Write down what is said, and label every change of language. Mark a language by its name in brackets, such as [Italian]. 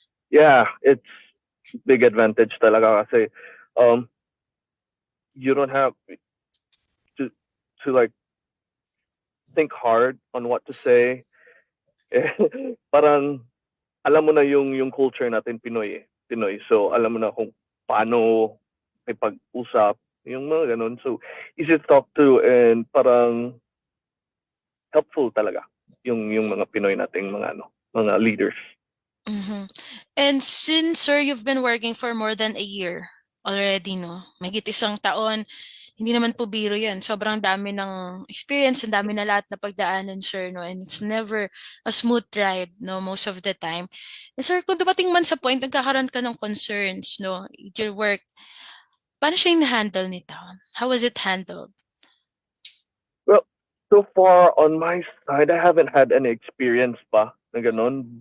[English] Yeah, it's big advantage talaga kasi um you don't have to like think hard on what to say. Parang [Filipino] alam mo na yung culture natin Pinoy. So alam mo na kung paano may pag-usap, yung mga ganun. [English] So easy to talk to and parang helpful talaga [Filipino] yung mga Pinoy nating mga [English] leaders. Mhm. And since, sir, you've been working for more than a year already, no? [Filipino] Mahigit isang taon, hindi naman po biro yan. Sobrang dami ng experience, ang dami na lahat na pagdaanan, sir, no? [English] And it's never a smooth ride, no, most of the time. [Filipino] And sir, kung dumating man sa point, nagkakaroon ka ng concerns, no, [English] with your work, [Filipino] paano siya in-handle ni Town? [English] How was it handled? Well, so far on my side, I haven't had any experience [Filipino] pa na ganun.